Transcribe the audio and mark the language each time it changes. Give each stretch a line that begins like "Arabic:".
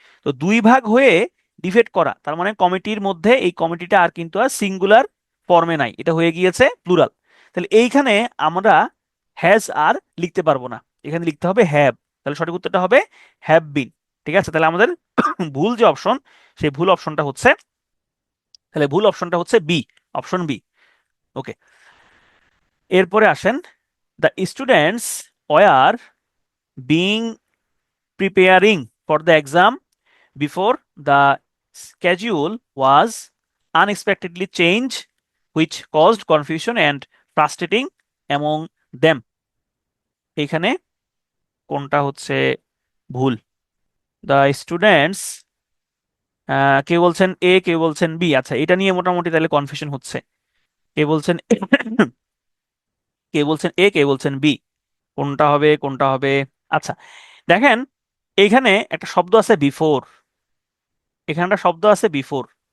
Bangla: তো দুই ভাগ হয়ে ডিবেট করা তার মানে কমিটির মধ্যে এই কমিটিটা আর কিন্তু আর সিঙ্গুলার ফর্মে নাই, এটা হয়ে গিয়েছে প্লুরাল। তাহলে এইখানে আমরা হ্যাজ আর লিখতে পারবো না, এখানে লিখতে হবে হ্যাভ। তাহলে সঠিক উত্তরটা হবে হ্যাভ বিন। ঠিক আছে, তাহলে আমাদের ভুল যে অপশন, সেই ভুল অপশনটা হচ্ছে, তাহলে ভুল অপশনটা হচ্ছে বি, অপশন বি। ওকে, এরপরে আসেন,
English: The students were being preparing for the exam before the schedule was unexpectedly changed, which caused confusion and frustrating among them.
Bangla: এখানে কোনটা হচ্ছে ভুল? দ্য স্টুডেন্টস, কেউ বলছেন এ কেউ বলছেন বি। আচ্ছা, এটা নিয়ে মোটামুটি তাহলে কনফিউশন হচ্ছে। কে বলছেন কে বলছেন এ কে বলছেন বি, কোনটা হবে কোনটা হবে? আচ্ছা দেখেন, এইখানে একটা শব্দ আছে বিফোর, এখানে একটা শব্দ আছে বিফোর।